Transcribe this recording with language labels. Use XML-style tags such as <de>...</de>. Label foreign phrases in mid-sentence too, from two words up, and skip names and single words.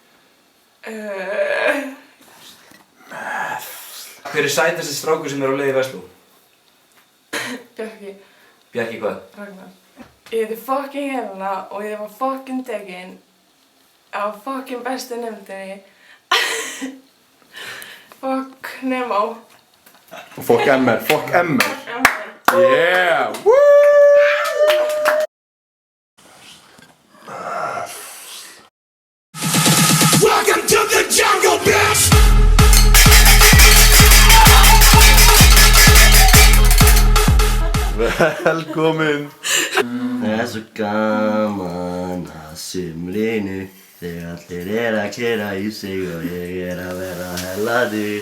<is>Hver er sætasti strákur sem er á leið í Versló? Bjarki. Bjarki hvað? Ragnar. Ég heiti fucking Helena og ég var fucking tekin á fucking bestu nefndinni.</is> <en>Fuck Nemo. Og fuck MR. Yeah! Woo! Welcome to the jungle, bitch!</en> <is>Velkomin! Það er svo gaman að sumrinu þegar allir að keyra í sig og ég að vera hellaður.</is>